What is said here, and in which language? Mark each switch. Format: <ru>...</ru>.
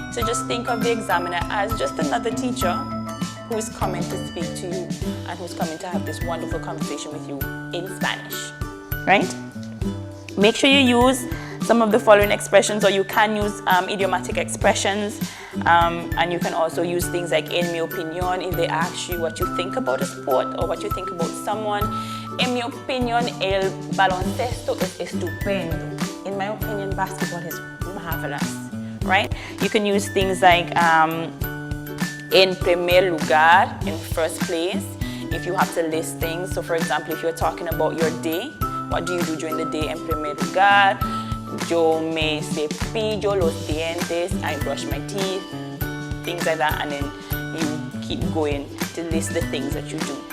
<en>So just think of the examiner as just another teacher who's coming to speak to you and who's coming to have this wonderful conversation with you in Spanish, right? Make sure you use some of the following expressions, or you can use idiomatic expressions, and you can also use things like</en> <es>en mi opinión</es> <en>if they ask you what you think about a sport or what you think about someone.</en> <es>En mi opinión, el baloncesto es estupendo.</es> <en>In my opinion, basketball is marvelous, right? You can use things like</en> <es>en primer lugar,</es> <en>in first place, if you have to list things. So for example, if you're talking about your day, what do you do during the day?</en> <es>En primer lugar, yo me cepillo los dientes,</es> <en>I brush my teeth, things like that, and then you keep going to list the things that you do.</en>